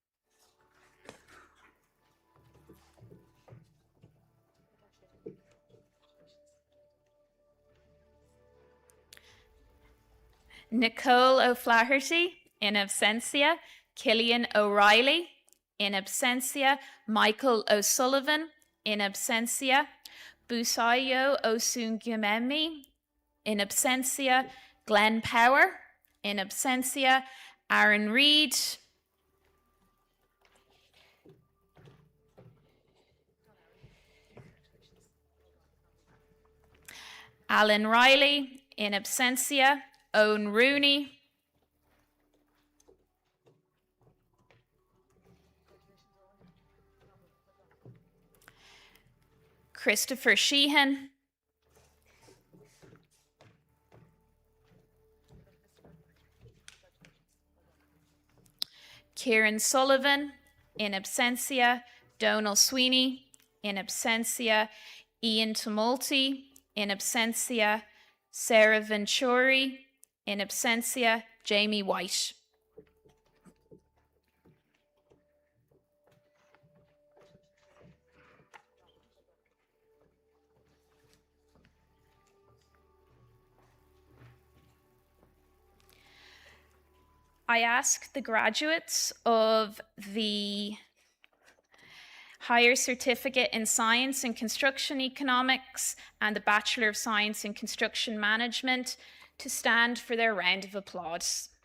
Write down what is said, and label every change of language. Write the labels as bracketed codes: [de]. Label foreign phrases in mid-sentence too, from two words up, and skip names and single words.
[en] Nicole O'Flaherty, [la] in absentia. [en] Killian O'Reilly, [la] in absentia. [en] Michael O'Sullivan, [la] in absentia. [en] Busayo Osungimemi, [la] in absentia. [en] Glenn Power, [la] in absentia. [en] Aaron Reid. Alan Riley, [la] in absentia. [en] Owen Rooney. Christopher Sheehan. Kieran Sullivan, [la] in absentia. [en] Donal Sweeney, [la] in absentia. [en] Ian Tumulty, [la] in absentia. [en] Sarah Venturi, [la] in absentia. [en] Jamie White. I ask the graduates of the Higher Certificate in Science and Construction Economics and the Bachelor of Science in Construction Management to stand for their round of applause.